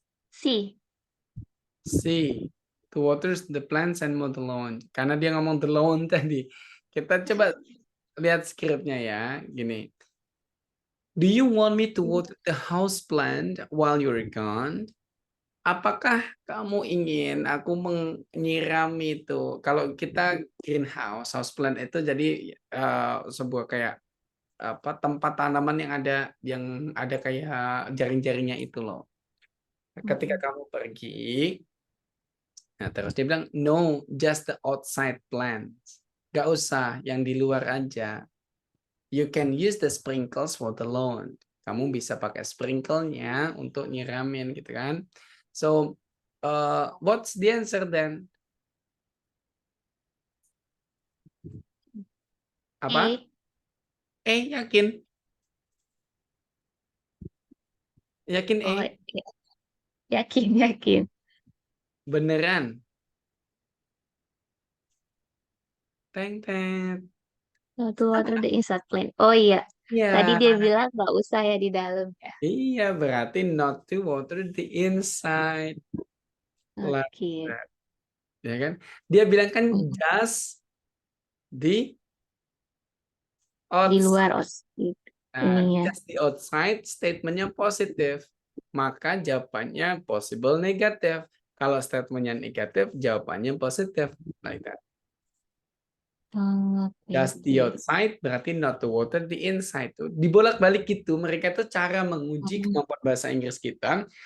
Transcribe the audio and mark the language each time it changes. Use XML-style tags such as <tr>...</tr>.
<en>C. C. To water the plants and mow the lawn.</en> <id>Karena dia ngomong the lawn tadi. Kita coba lihat skripnya ya. Gini.</id> <en>Do you want me to water the house plant while you're gone?</en> <id>Apakah kamu ingin aku menyiram itu? Kalau kita greenhouse, house plant itu jadi sebuah kayak apa tempat tanaman yang ada kayak jaring-jaringnya itu loh. Ketika kamu pergi, nah terus dia bilang</id> <en>no, just the outside plants.</en> <id>Gak usah, yang di luar aja.</id> <en>You can use the sprinkles for the lawn.</en> <id>Kamu bisa pakai sprinkle-nya untuk nyiramin gitu kan.</id> <en>So, what's the answer then?</en> <id>Apa? Yakin? Yakin Oh, yakin. Beneran? Teng.</id> <en>To water the inside plant.</en> <id>Oh iya. Tadi Ya. dia bilang nggak usah ya di dalam ya. Iya, berarti</id> <en>not to water the inside. Oke.</en> <id>Ya kan? Dia bilang kan just di luar</id> <en>outside.</en> <id>ininya.</id> <en>Just the outside</en> <id>statementnya positif. Maka jawabannya possible negatif. Kalau statementnya negatif, jawabannya positif.</id> <en>Like that.</en> <id>Just the outside berarti not to water the inside. Tuh dibolak-balik gitu. Mereka tuh cara menguji kemampuan bahasa Inggris kita.</id>